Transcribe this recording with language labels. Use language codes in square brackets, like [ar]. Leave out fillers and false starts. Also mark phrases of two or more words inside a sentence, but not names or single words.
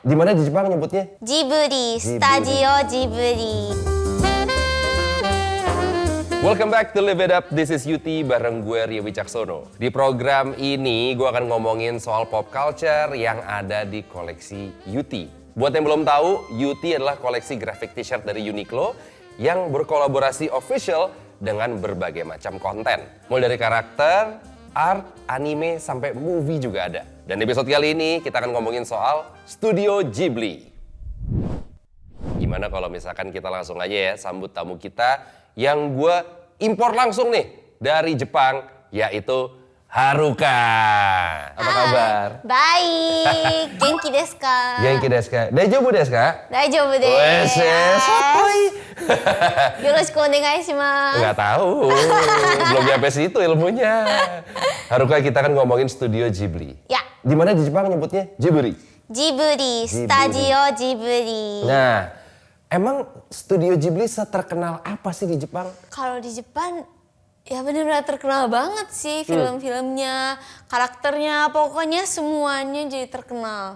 [id] Di mana di Jepang nyebutnya? Ghibli, Studio Ghibli. [en] Welcome back to Live It Up, this is Yuti [id] bareng gue [en] Ria Wicaksono. [id] Di program ini gue akan ngomongin soal [en] pop culture [id] yang ada di koleksi Yuti. Buat yang belum tahu, Yuti adalah koleksi [en] graphic t-shirt [id] dari Uniqlo yang berkolaborasi official dengan berbagai macam konten. Mulai dari karakter, art, anime, sampai movie juga ada. Dan di episode kali ini kita akan ngomongin soal Studio Ghibli. Gimana kalau misalkan kita langsung aja ya sambut tamu kita yang gue impor langsung nih dari Jepang, yaitu Haruka. Apa kabar? Baik, [ja] 元気ですか? 元気ですか？大丈夫ですか? 大丈夫です. [id] Wes, sotoi. [ja] よろしくお願いします. [id] Nggak tahu, belum nyampe situ ilmunya. Haruka, kita kan ngomongin Studio Ghibli. Ya. Di mana di Jepang nyebutnya? Ghibli. Ghibli, Studio Ghibli. Nah, emang Studio Ghibli seterkenal apa sih di Jepang? Kalau di Jepang ya benar-benar terkenal banget sih film-filmnya, karakternya, pokoknya semuanya jadi terkenal.